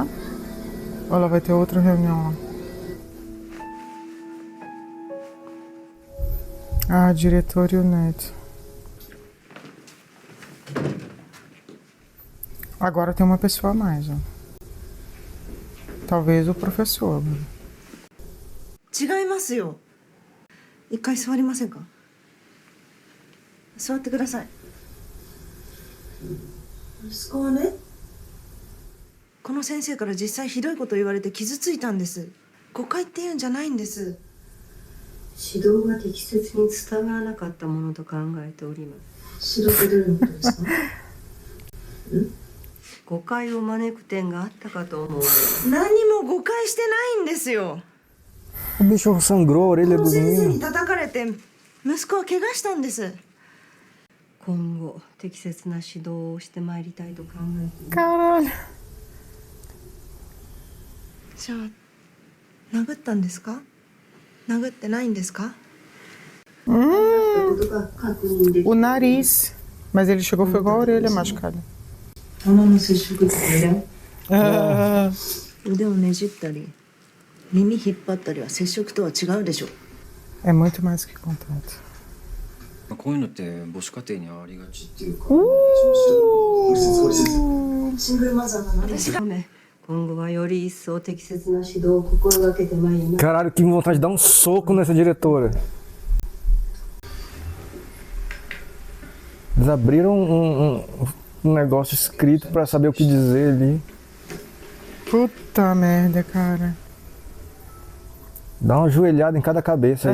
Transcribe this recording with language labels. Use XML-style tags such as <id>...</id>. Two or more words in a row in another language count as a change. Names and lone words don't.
<pt>Ou ela vai ter outra reunião lá? Ah, diretor e o neto. Agora tem uma pessoa a mais, ó. Talvez o professor.</pt> <ja>違いますよ。一回座りませんか。座ってください。息子はね、この先生から実際ひどいこと言われて傷ついたんです。誤解っていうんじゃないんです。指導が適切に伝わらなかったものと考えております。指導ってどういうことですか？誤解を招く点があったかと思われます。何も誤解してないんですよ。</ja> <pt>O bicho sangrou a orelha</pt> <ja>こ</ja> <pt>do</pt> <ja>の先生に</ja> <pt>menino.</pt> <ja>叩かれて息子は怪我したんです。今後適切な指導をしてまいりたいと考えています。</ja> <pt>Caralho.</pt> <ja>じゃあ殴ったんですか？殴ってないんですか？ことが確認でき</ja> <pt>O nariz. Mas ele chegou foi igual a orelha machucada.</pt> <ja>鼻の接触ってね。</ja> <pt>Ah,</pt> <ja>腕をねじったり耳引っ張ったりは接触とは違うでしょ。</ja> <pt>é muito mais que contato.</pt> <ja>こういうのって母子家庭にありがちっていうか。シングルマザーなので。今後はより一層適切な指導を心がけてまいります。</ja> <pt>Caralho, que vontade de dar um soco nessa diretora. Eles abriram um negócio escrito pra saber o que dizer ali. Puta merda, cara. Dá uma joelhada em cada cabeça aí,</pt>